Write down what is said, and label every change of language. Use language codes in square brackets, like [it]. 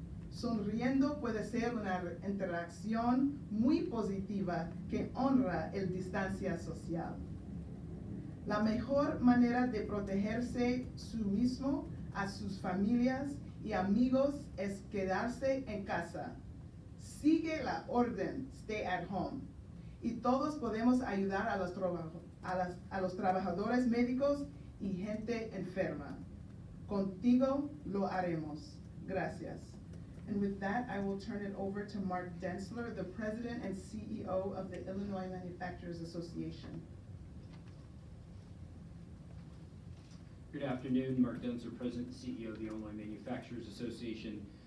[es] Sonriendo puede ser una interacción muy positiva que honra el distancia social. La mejor manera de protegerse su mismo, a sus familias y amigos es quedarse en casa. Sigue la orden, [en] stay at home. [es] Y todos podemos ayudar a los trabajadores médicos y gente enferma. Contigo lo haremos. Gracias. [en] And with that, I will turn it over to Mark Densler, the President and CEO of the Illinois Manufacturers Association. Good afternoon, Mark Densler, President and CEO of the Illinois Manufacturers Association.